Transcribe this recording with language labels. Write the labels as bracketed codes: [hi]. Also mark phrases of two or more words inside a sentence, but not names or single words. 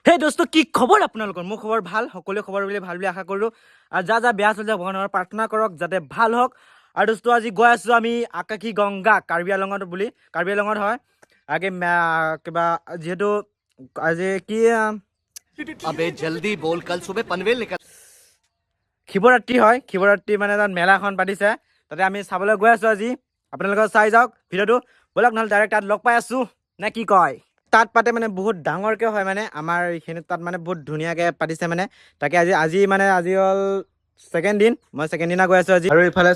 [as] হে দোস্ত কি খবৰ আপোনালোকৰ মোৰ খবৰ ভাল সকলোৱে খবৰ বুলি ভাল বুলি আশা কৰোঁ আৰু যা যা বেয়া চলিছে ভগৱানৰ প্ৰাৰ্থনা কৰক যাতে ভাল হওক আৰু দোস্ত আজি গৈ আছোঁ আমি আকাশী গংগা কাৰ্বি আংলঙত বুলি কাৰ্বি আংলঙত হয় আগে কিবা যিহেতু আজি কি [hi] अबे जल्दी बोल कल सुबह पनवेल निकल [as] শিৱৰাত্ৰি হয় শিৱৰাত্ৰি মানে তাত মেলা এখন পাতিছে তাতে আমি চাবলৈ গৈ আছোঁ আজি আপোনালোকে চাই যাওক ভিডিঅ'টো ব'লক নহ'লে ডাইৰেক্ট তাত লগ পাই আছোঁ নে কি কয় তাত পাতে মানে বহুত ডাঙৰকৈ হয় মানে আমাৰ এইখিনিত তাত মানে বহুত ধুনীয়াকৈ পাতিছে মানে তাকে আজি হ'ল ছেকেণ্ড দিন মই ছেকেণ্ড দিনা গৈ আছোঁ আজি আৰু ইফালে